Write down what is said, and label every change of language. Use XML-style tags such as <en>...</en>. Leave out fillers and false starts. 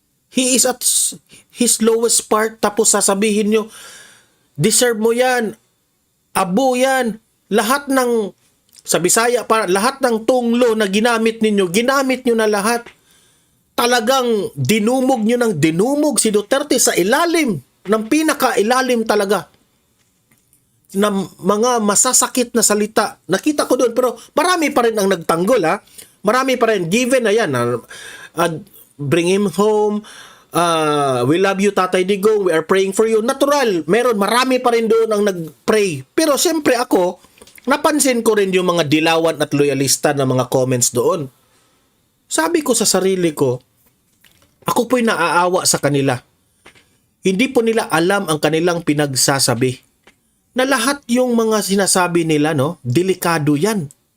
<en>He is at his lowest part,</en> <tl>tapos sasabihin nyo, deserve mo yan. abo yan. Lahat ng, sa Bisaya pa, lahat ng tunglo na ginamit nyo na lahat. Talagang dinumog nyo ng dinumog si Duterte sa ilalim, ng pinaka-ilalim talaga, na mga masasakit na salita. Nakita ko doon, pero marami pa rin ang nagtanggol, ha. Marami pa rin, given na yan,</tl> <en>bring him home, we love you Tatay Digong, we are praying for you.</en> <tl>Natural, marami pa rin doon ang nag-pray. Pero siyempre ako, napansin ko rin yung mga dilawan at loyalista na mga comments doon. Sabi ko sa sarili ko, ako po'y naaawa sa kanila. Hindi po nila alam ang kanilang pinagsasabi. Na lahat yung mga sinasabi nila, no, delikado yan.</tl>